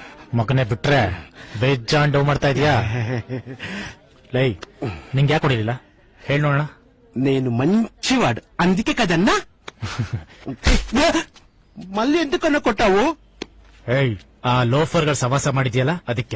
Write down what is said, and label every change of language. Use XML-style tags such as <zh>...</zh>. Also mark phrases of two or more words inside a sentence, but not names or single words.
<kn>ಮಗನೇ ಬಿಟ್ರೆ ಬೇಜಾನ್ ಡೌ ಮಾಡ್ತಾ ಇದೀಯಾ? ಲೈ ನಿಂಗೆ ಯಾಕೆ ಕೊಡಿಲಿಲ್ಲ ಹೇಳಿ ನೋಡೋಣ.</kn> <te>నేను మంచివాడు అందుకే కదన్నా. మళ్ళీ ఎందుకన్నా కొట్టావు?</te> <kn>ಏಯ್ ಆ ಲೋಫರ್ಗಳ ಸವಾಸ ಮಾಡಿದ್ಯಲ್ಲ ಅದಕ್ಕೆ.</kn>